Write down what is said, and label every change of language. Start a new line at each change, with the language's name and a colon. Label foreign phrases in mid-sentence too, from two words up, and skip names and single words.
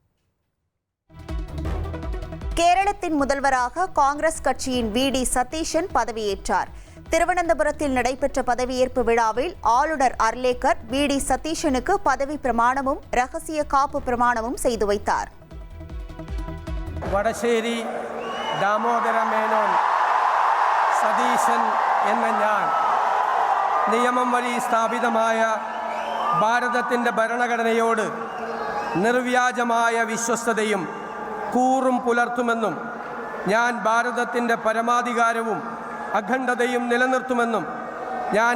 Tamil: கேரளத்தின் முதல்வராக காங்கிரஸ் கட்சியின் வி.டி. சதீஷன் பதவியேற்றார். திருவனந்தபுரத்தில் நடைபெற்ற பதவியேற்பு விழாவில் ஆளுநர் அர்லேக்கர் வி.டி. சதீஷனுக்கு பதவி பிரமாணமும் ரகசிய காப்பு பிரமாணமும் செய்து வைத்தார்.
Malayalam: വടശ്ശേരി ദാമോദര മേനോൻ സതീശൻ എന്ന ഞാൻ നിയമം വഴി സ്ഥാപിതമായ ഭാരതത്തിൻ്റെ ഭരണഘടനയോട് നിർവ്യാജമായ വിശ്വസ്തതയും കൂറും പുലർത്തുമെന്നും ഞാൻ ഭാരതത്തിൻ്റെ പരമാധികാരവും അഖണ്ഡതയും നിലനിർത്തുമെന്നും ഞാൻ